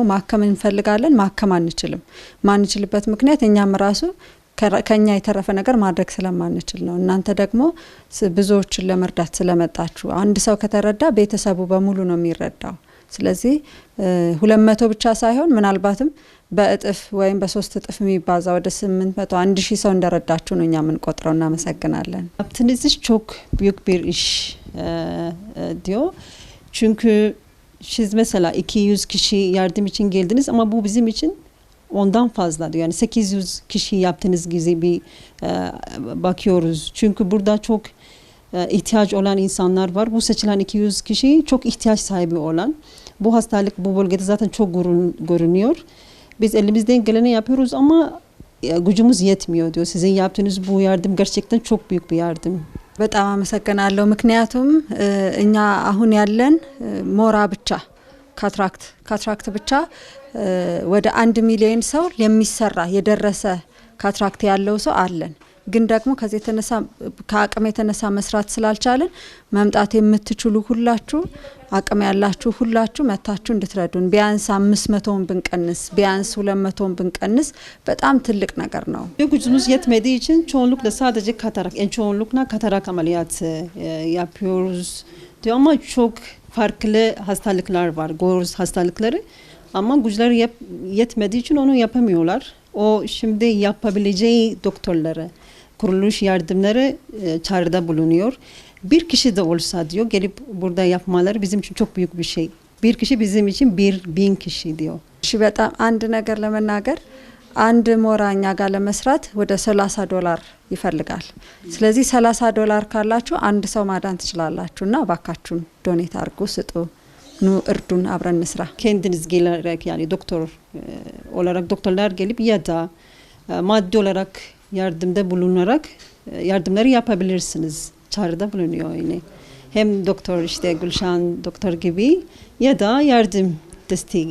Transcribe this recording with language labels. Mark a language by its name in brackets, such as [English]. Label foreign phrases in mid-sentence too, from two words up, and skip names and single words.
[Amharic] ማከም እንፈልጋለን፣ ማከም አንችልም። ማንችልበት ምክንያት እኛም ራሱ ከኛ የተረፈ ነገር ማድረግ ስለማንችል ነው። እናንተ ደግሞ ብዙዎችን ለመርዳት ስለመጣችሁ አንድ ሰው ከተረዳ ቤተሰቡ በሙሉ ነው የሚረዳው። ስለዚህ 200 ብቻ ሳይሆን ምናልባትም በእጥፍ ወይም በ3 እጥፍ የሚባዛ ወደ 800 1000 ሰው እንደረዳችሁ ነው እኛ የምንቆጥረው። እናመሰግናለን። [Turkish] Yaptığınız çok büyük bir iş diyor. Çünkü siz mesela 200 kişi yardım için geldiniz ama bu bizim için ondan fazla diyor. Yani 800 kişi yaptığınız gibi bakıyoruz. Çünkü burada çok ihtiyaç olan insanlar var. Bu seçilen 200 kişi çok ihtiyaç sahibi olan. Bu hastalık bu bölgede zaten çok görünüyor. Biz elimizden geleni yapıyoruz ama gücümüz yetmiyor diyor. Sizin yaptığınız bu yardım gerçekten çok büyük bir yardım. [Amharic] በጣም አመሰግናለሁ። ምክንያቱም እኛ አሁን ያለን ሞራ ብቻ ካትራክት ብቻ ወደ 1 ሚሊዮን ሰው የሚሰራ የደረሰ ካትራክት ያለው ሰው አለን። ግን ደግሞ ከዚህ የተነሳ ከአቅም የተነሳ መስራት ስላልቻለን መምጣት የምትችሉ ሁላችሁ አቅም ያላችሁ ሁላችሁ መታችሁ እንድትረዱን ቢያንስ 500ን ብንቀንስ ቢያንስ 200ን ብንቀንስ በጣም ትልቅ ነገር ነው። [Turkish] Gücümüz yetmediği için çoğunlukla sadece katarak, en çoğunlukla katarak ameliyatı yapıyoruz diyor ama çok farklı hastalıklar var, göğüs hastalıkları ama güçleri yetmediği için onu yapamıyorlar. O şimdi yapabileceği doktorları, kuruluş yardımları çağrıda bulunuyor. Bir kişi de olsa diyor gelip burada yapmaları bizim için çok büyük bir şey. Bir kişi bizim için 1000 kişi diyor. [Amharic] እሺ በጣም አንድ ነገር ለመናገር አንድ ሞራኛ ጋር ለመስራት ወደ $30 ይፈልጋል። ስለዚህ $30 ካላችሁ አንድ ሰው ማዳን ትችላላችሁና ባካችሁን ዶኔት አድርጉ፣ ስጡ፣ ኑ እርዱን፣ አብረን እንስራ። [Turkish] Kendiniz gelerek yani doktor olarak doktorlar gelip ya da maddi olarak yardımda bulunarak yardımları yapabilirsiniz. Çağrıda bulunuyor yine. Hem doktor işte Gülşen doktor gibi ya da yardım desteği.